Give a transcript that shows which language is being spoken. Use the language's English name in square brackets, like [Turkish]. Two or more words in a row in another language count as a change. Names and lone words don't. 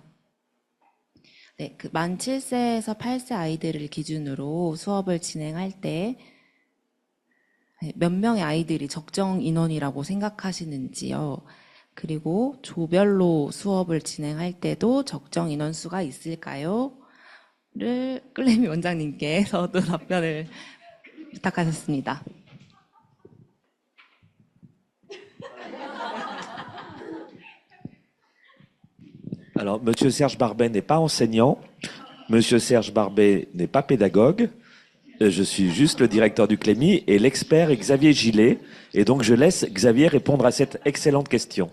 [Korean] 네, 만 7세에서 8세 아이들을 기준으로 수업을 진행할 때 몇 명의 아이들이 적정 인원이라고 생각하시는지요? 그리고 조별로 수업을 진행할 때도 적정 인원수가 있을까요? 를 끌레미 원장님께서도 답변을 부탁하셨습니다. [French] Alors, Monsieur Serge Barbet n'est pas enseignant, Monsieur Serge Barbet n'est pas pédagogue, je suis juste le directeur du CLEMI et l'expert est Xavier Gillet, et donc je laisse Xavier répondre à cette excellente question.